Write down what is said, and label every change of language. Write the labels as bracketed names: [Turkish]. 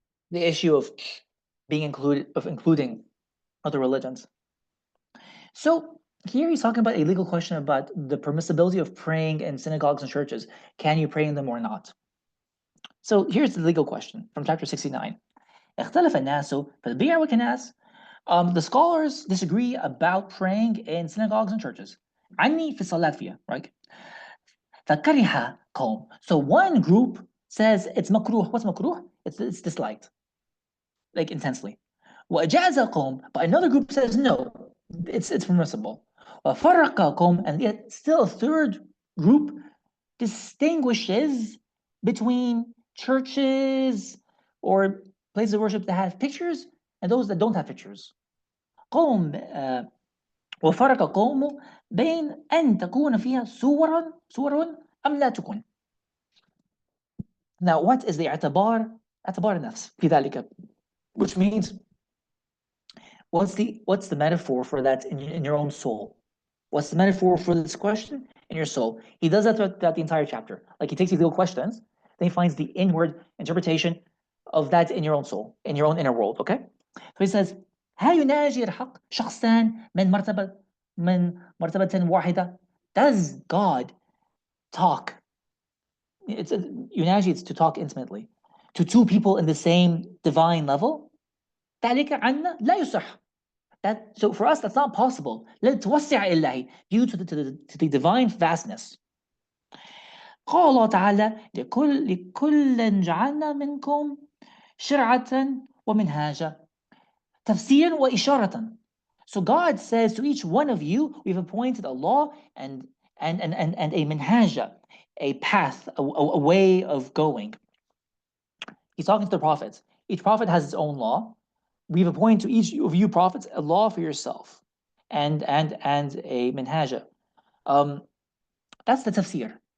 [English] The issue of including other religions. So here he's talking about a legal question about the permissibility of praying in synagogues and churches. Can you pray in them or not? So here's the legal question from chapter 69. [Arabic] اختلف الناس في البيع والكنائس. [English] The scholars disagree about praying in synagogues and churches. [Arabic] عني في الصلاة فيها, right? فكره قوم. [English] So one group says it's makruh. What's makruh? It's disliked, like intensely. [Arabic] وأجاز قوم, [English] but another group says no, it's permissible. [Arabic] وفرق قوم, [English] and yet still a third group distinguishes between churches or places of worship that have pictures and those that don't have pictures. [Arabic] قوم وفرق قوم بين أن تكون فيها صور أم لا تكون. [English] Now, what is the [Arabic] اعتبار النفس في ذلك? [English] Which means, what's the metaphor for that in your own soul? What's the metaphor for this question in your soul? He does that throughout the entire chapter. Like he takes these little questions, then he finds the inward interpretation of that in your own soul, in your own inner world. Okay? So he says, [Arabic] هل يناجي الحق شخصان من مرتبة واحدة? [English] Does God talk? It's it's to talk intimately to two people in the same divine level. [Arabic] ذلك عنا لا يصح. [English] So for us, that's not possible. [Arabic] لتوسع إلهي, [English] due to the divine vastness. [Arabic] قال الله تعالى لكل جعلنا منكم شرعة ومنهاجا تفسيرا وإشارة. [English] So God says to each one of you, we've appointed a law and a minhaja, a path, a way of going. He's talking to the prophets. Each prophet has his own law. We've appointed to each of you prophets a law for yourself, and a minhaja. That's the tafsir.